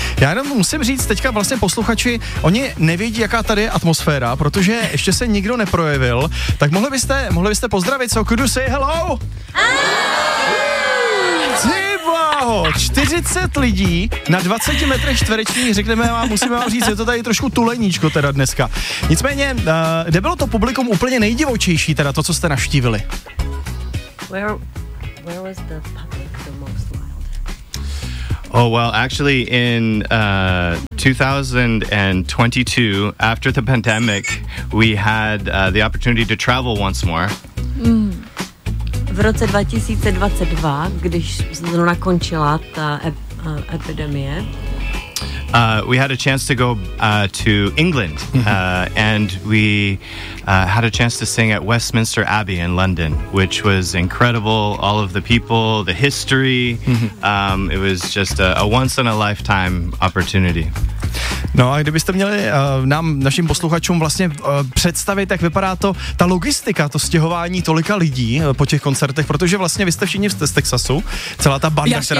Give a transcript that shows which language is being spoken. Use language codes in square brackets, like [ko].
[cs] Já jenom musím říct, teďka vlastně posluchači, oni nevědí, jaká tady je atmosféra, protože ještě se nikdo neprojevil, tak mohli byste pozdravit, [en] so could you say hello? [cs] Ty bláho, 40 lidí na 20 metrech čtverečních, řekneme vám, musíme vám říct, je to tady trošku tuleníčko teda dneska. Nicméně, kde bylo to publikum úplně nejdivočejší, teda to, co jste navštívili? [en] Where was the public the most? Oh, well, actually, in 2022, after the pandemic, we had the opportunity to travel once more. Mm. [cs] V roce 2022, když zrovna končila ta epidemie, [en] We had a chance to go to England, and we had a chance to sing at Westminster Abbey in London, which was incredible. All of the people, the history, it was just a once-in-a-lifetime opportunity. [cs] No a kdybyste měli nám, našim posluchačům vlastně představit, jak vypadá to, ta logistika, to stěhování tolika lidí po těch koncertech, protože vlastně vy jste všichni z Texasu, celá ta banda, která